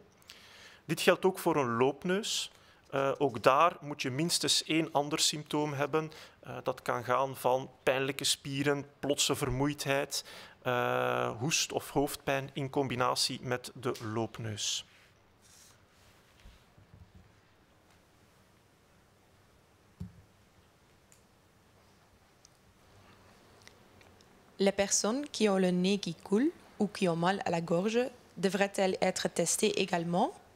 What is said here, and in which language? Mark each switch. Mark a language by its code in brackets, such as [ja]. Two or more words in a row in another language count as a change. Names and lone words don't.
[nl] Dit geldt ook voor een loopneus. Ook daar moet je minstens 1 ander symptoom hebben. Dat kan gaan van pijnlijke spieren, plotse vermoeidheid, hoest of hoofdpijn in combinatie met de loopneus. [fr] Les personnes qui ont le nez qui coule ou qui ont mal à la gorge devraient-elles être testées également?